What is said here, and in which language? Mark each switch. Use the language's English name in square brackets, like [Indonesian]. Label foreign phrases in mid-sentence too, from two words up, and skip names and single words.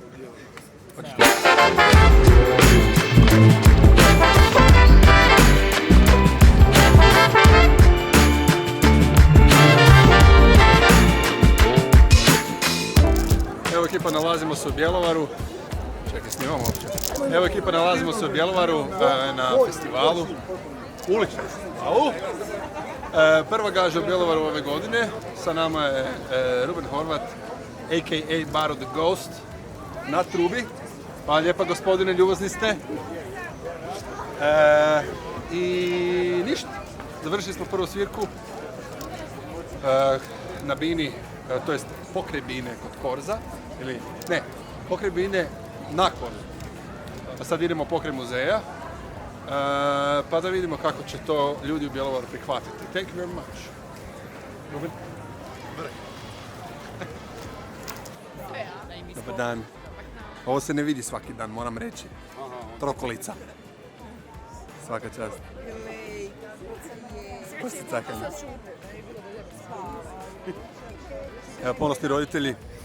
[Croatian] Evo ekipa, nalazimo se u Bjelovaru. Čekaj, snimamo uopće. Evo ekipa, nalazimo se u Bjelovaru na festivalu. Uličnom festivalu. Prva gaža u Bjelovaru ove godine. Sa nama je Ruben Horvat, a.k.a. Baro the Ghost, na trubi. Hvala lijepa gospodine, ljubazni ste. I ništa. Završili smo prvu svirku na bini, to jest pokraj bine kod Korza. Ili, ne, pokraj bine na Korzu. A sad idemo pokraj muzeja. Pa da vidimo kako će to ljudi u Bjelovaru prihvatiti. [English] Thank you very much. Ruben? [Croatian] Dobar dan. Ovo se ne vidi svaki dan, moram reći. Trokolica. Svaka čast. Poslije cakanja. Evo, ponosni roditelji.